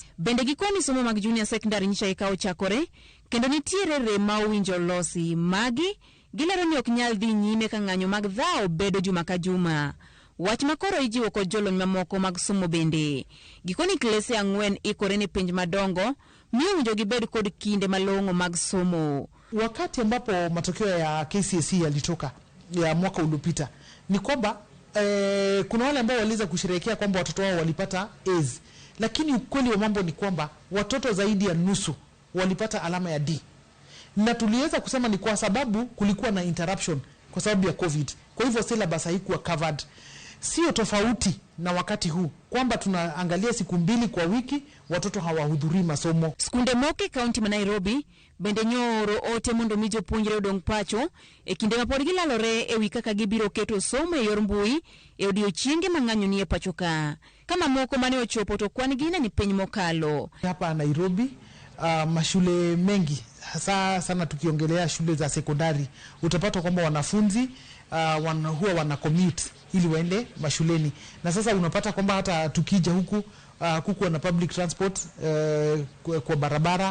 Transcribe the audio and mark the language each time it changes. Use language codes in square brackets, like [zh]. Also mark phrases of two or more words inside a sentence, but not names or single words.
[luo] Bende gikoni somo mag [en] junior secondary [luo] nyicha eka ochakore kendo nitiere rem ma owinjo losi magi gilero ni ok nyal dhi nyime ka ng'anyo mag dhao bedo juma ka juma. Wach makoro ijiwo kod jolony mamoko mag somo bende. Gikoni klese 4 ikore ne penj madongo miyo winjo gibed kod kinde malong'o mag somo. [sw] Wakati ambapo matokeo ya KCSE yalitoka ya mwaka uliopita ni kwamba kuna wale ambao waliweza kusherehekea kwamba watoto wao walipata A's, lakini ukweli wa mambo ni kwamba watoto zaidi ya nusu walipata alama ya D, na tuliweza kusema ni kwa sababu kulikuwa na interruption kwa sababu ya COVID. Kwa hivyo syllabus haikuwa covered. Sio tofauti na wakati huu kwamba tunaangalia siku 2 kwa wiki watoto hawahudhurii masomo. [luo] Skunde moke kaunti ma Nairobi bende nyoro ote mondo mi jopuonjre odong' pacho e kinde ma pod gilalore e wi kaka gibiro keto somo e yor mbui e odiochienge ma ng'anyo nie pacho ka. Kama moko mane ochopo to kwan gine ni piny mokalo. [sw] Hapa Nairobi mashule mengi hasa sana tukiongelea shule za sekondari utapata kwamba wanafunzi huwa wana commute ili waende mashuleni, na sasa unapata kwamba hata tukija huku kukuwa na [en] public transport [sw] kwa barabara.